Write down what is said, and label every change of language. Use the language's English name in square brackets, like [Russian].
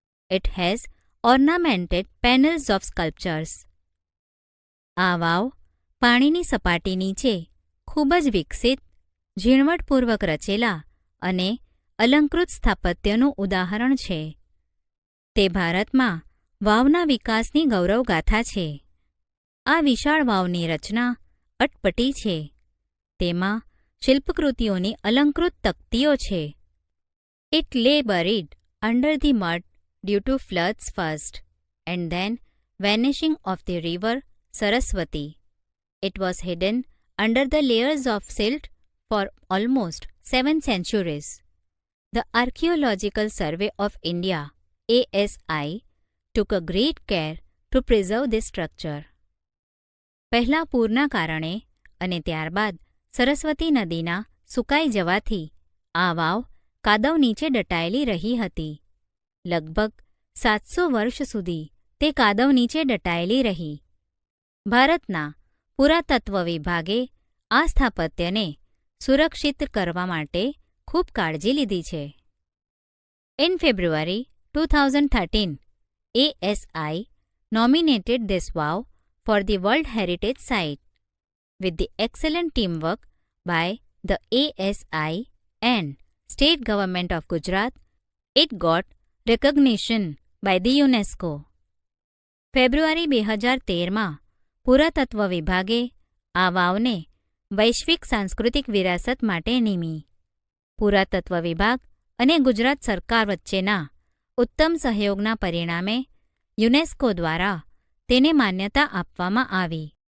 [English] It has ornamented panels of sculptures. [Gujarati] આ વાવ પાણીની સપાટી નીચે ખૂબ જ વિકસિત, ઝીણવટપૂર્વક રચેલા અને અલંકૃત સ્થાપત્યનું ઉદાહરણ છે. તે ભારતમાં વાવના વિકાસની ગૌરવગાથા છે. આ વિશાળ વાવની રચના અટપટી છે. તેમાં શિલ્પકૃતિઓની અલંકૃત તકતીઓ છે. [English] It lay buried under the mud due to floods first, and then vanishing of the river Saraswati. It was hidden under the layers of silt for almost 7 centuries. The Archaeological Survey of India, ASI, took a great care to preserve this structure. [Gujarati] પહેલા પૂરના કારણે અને ત્યારબાદ સરસ્વતી નદીના સુકાઈ જવાથી આ વાવ કાદવ નીચે દટાયેલી રહી હતી. લગભગ 700 વર્ષ સુધી તે કાદવ નીચે દટાયેલી રહી. ભારતના પુરાતત્વ વિભાગે આ સ્થાપત્યને સુરક્ષિત કરવા માટે ખૂબ કાળજી લીધી છે. [English] In February 2013, ASI nominated this wow for the World Heritage Site. With the excellent teamwork by the ASI and State Government of Gujarat, it got recognition by the UNESCO. [Gujarati] ફેબ્રુઆરી 2013માં પુરાતત્વ વિભાગે આ વાવને વૈશ્વિક સાંસ્કૃતિક વિરાસત માટે નિમી. પુરાતત્વ વિભાગ અને ગુજરાત સરકાર વચ્ચેના ઉત્તમ સહયોગના પરિણામે યુનેસ્કો દ્વારા તેને માન્યતા આપવામાં આવી.